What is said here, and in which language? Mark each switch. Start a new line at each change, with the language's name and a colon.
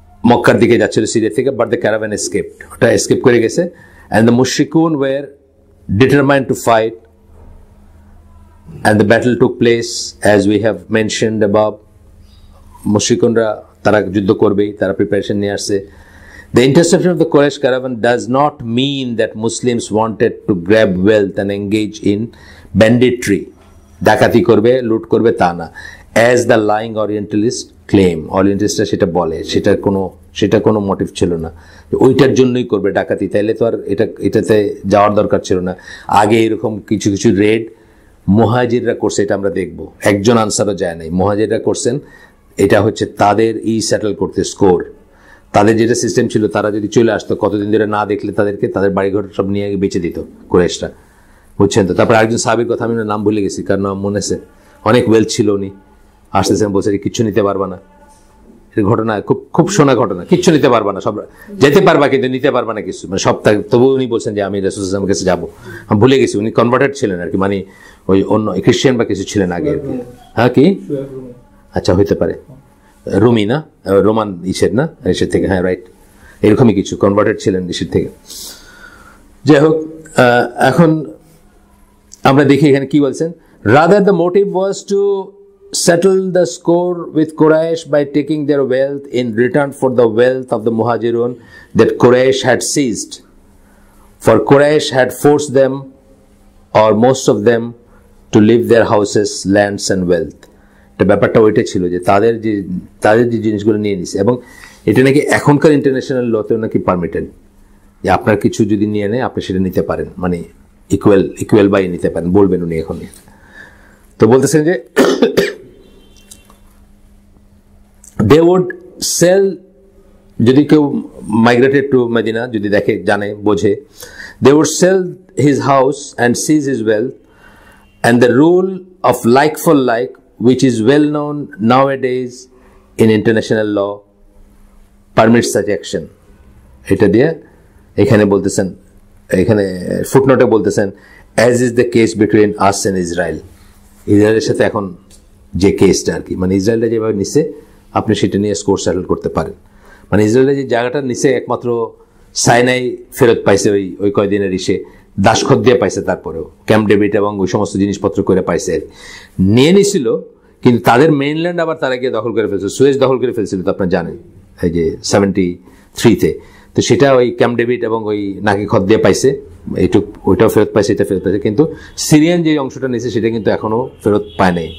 Bangla: মক্কার দিকে যাচ্ছিল সিরিয়া থেকে,
English: but the caravan escaped,
Bangla: ওটা এসকেপ করে গেছে।
English: And the মুশরিকুন were determined to fight and the battle took place as we have mentioned above.
Bangla: মুশরিকুনরা তারা যুদ্ধ করবেই, তারা প্রিপারেশন নিয়ে আসছে।
English: The interception of the Quraysh caravan does not mean that Muslims wanted to grab wealth and engage in banditry.
Bangla: ডাকাতি করবে, লুট করবে, তা না।
English: As the lying Orientalist claim,
Bangla: Orientalistরা সেটা বলে, সেটা কোনো মোটিভ ছিল না, ওইটার জন্যই করবে ডাকাতি। তাইলে তো আর এটাতে যাওয়ার দরকার ছিল না। আগে এরকম কিছু কিছু রেড মুহাজিররা করছে, এটা আমরা দেখবো। একজন আনসারও যায় নাই, মুহাজিররা করছেন। এটা হচ্ছে তাদের সেটেল করতে স্কোর। তাদের যেটা সিস্টেম ছিল, তারা যদি চলে আসতো, কতদিন ধরে না দেখলে তাদের বাড়িঘর সব নিয়ে বেঁচে দিত কুরাইশরা, বুঝছেন তো। তারপর একজন সাহাবীর কথা আমি নাম ভুলে গেছি, কার নাম মনে আছে, অনেক ওয়েলথ ছিল, উনি আসতেছেন, বলছে কিচ্ছু নিতে পারবা না। ঘটনা খুব শোনা ঘটনা, কিচ্ছু নিতে পারবা না, সব যেতে পারবা কিন্তু নিতে পারবা না কিছু, মানে সব। তবু উনি বলছেন যে আমি রাসূল সাল্লাল্লাহু আলাইহি ওয়াসাল্লামের কাছে যাবো। আমি ভুলে গেছি, উনি কনভার্টেড ছিলেন আর কি, মানে ওই অন্য খ্রিস্টান বা কিছু ছিলেন আগে আর কি। হ্যাঁ কি আচ্ছা হইতে পারে রুমি না রোমান ইসের না ইসের থেকে, হ্যাঁ রাইট, এরকমই কিছু কনভার্টেড ছিলেন ইসের থেকে। যাই হোক এখন আমরা দেখি এখানে কি বলছেন,
English: Rather the motive was to settle the score with Quraysh by taking their wealth in return for the wealth of the Muhajirun that Quraysh had seized. For Quraysh had forced them, or most of them, to leave their houses, lands and wealth.
Bangla: এটা ব্যাপারটা ওইটা ছিল যে তাদের যে জিনিসগুলো নিয়ে নিছে, এবং এটা নাকি এখনকার ইন্টারন্যাশনাল লতেও নাকি পারমিটেড, যে আপনার কিছু যদি নিয়ে নেয় আপনি সেটা নিতে পারেন, মানে ইকুয়াল বাই নিতে পারেন, বলবেন উনি এখন। তো বলতেছেন যে
English: they would sell,
Bangla: যদি কেউ
English: migrated to Medina,
Bangla: যদি দেখে জানে বোঝে,
English: they would sell his house and seize his wealth, and the rule of like for like, which is well known nowadays in international law, permits such action.
Bangla: এটা দিয়ে এখানে বলতেছেন, এখানে ফুটনোটে বলতেছেন,
English: as is the case between us and Israel.
Bangla: ইসরায়েলের সাথে এখন যে কেসটা আর কি, মানে ইসরায়েলটা যেভাবে নিচ্ছে আপনি সেটা নিয়ে স্কোর সেটেল করতে পারেন। মানে ইসরায়েলের যে জায়গাটা নিচে একমাত্র সাইনাই ফেরত পাইছে ওই কয়দিনের ইসে, দাসখত দিয়ে পাইছে, তারপরেও ক্যাম্প ডেভিড এবং ওই সমস্ত জিনিসপত্র করে পাইছে, নিয়ে নিছিল, কিন্তু তাদের মেইনল্যান্ড আবার তারা গিয়ে দখল করে ফেলছিল, সুয়েজ দখল করে ফেলছিল, তো আপনার জানেন এই যে 73-তে, তো সেটা ওই ক্যাম্প ডেভিড এবং ওই নাকি খত দিয়ে পাইছে, ওইটাও ফেরত পাইছে, এটা ফেরত পাইছে, কিন্তু সিরিয়ান যে অংশটা নিয়েছে সেটা কিন্তু এখনো ফেরত পায় নাই।